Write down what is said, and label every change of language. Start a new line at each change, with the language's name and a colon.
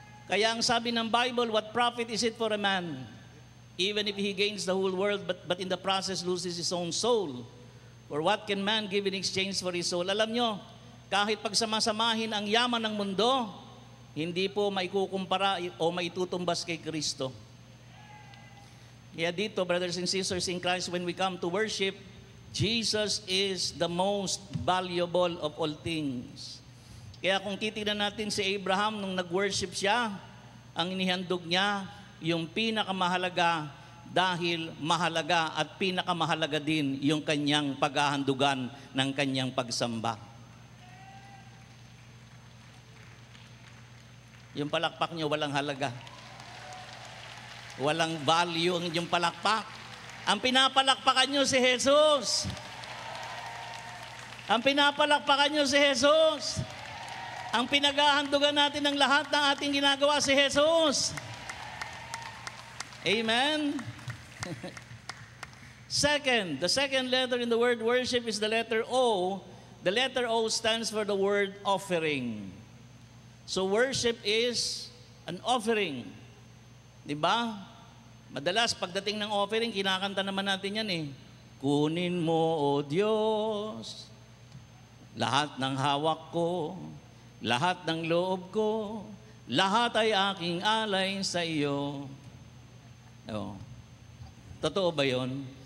Filipino: Kaya ang sabi ng Bible,
English: what profit is it for a man, even if he gains the whole world, but in the process loses his own soul? Or what can man give in exchange for his soul?
Filipino: Alam nyo, kahit pagsamasamahin ang yaman ng mundo, hindi po maikukumpara o maitutumbas kay Kristo. Kaya dito,
English: brothers and sisters in Christ, when we come to worship, Jesus is the most valuable of all things.
Filipino: Kaya kung titignan natin si Abraham nung nag-worship siya, ang inihandog niya yung pinakamahalaga dahil mahalaga at pinakamahalaga din yung kanyang paghahandugan ng kanyang pagsamba. Yung palakpak niyo walang halaga. Walang value ang inyong palakpak. Ang pinapalakpakan nyo si Jesus. Ang pinapalakpakan nyo si Jesus. Ang pinaghahandugan natin ng lahat ng ating ginagawa si Jesus. Amen?
English: Second, the second letter in the word worship is the letter O. The letter O stands for the word offering. So worship is an offering.
Filipino: Diba? Madalas, pagdating ng offering, kinakanta naman natin yan eh. Kunin mo, O Diyos, lahat ng hawak ko, lahat ng loob ko, lahat ay aking alay sa iyo. Oh. Totoo ba yun?